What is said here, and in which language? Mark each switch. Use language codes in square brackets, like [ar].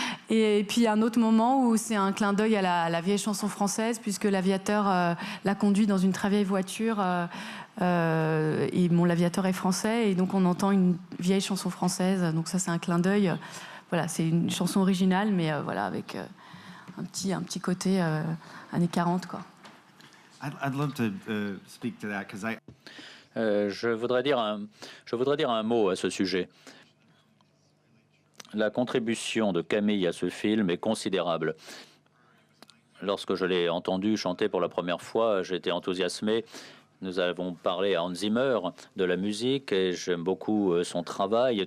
[fr] Et puis un autre moment où c'est un clin d'œil à la vieille chanson française, puisque l'aviateur l'a conduit dans une très vieille voiture et l'aviateur est français, et donc on entend une vieille chanson française, donc ça c'est un clin d'œil. Voilà, c'est une chanson originale, mais voilà, avec un petit côté années 40, quoi. [en] I'd love to speak to that because [fr] je voudrais dire un mot à ce sujet. La contribution de Camille à ce film est considérable. Lorsque je l'ai entendu chanter pour la première fois, j'ai été enthousiasmé. Nous avons parlé à Hans Zimmer de la musique et j'aime beaucoup son travail.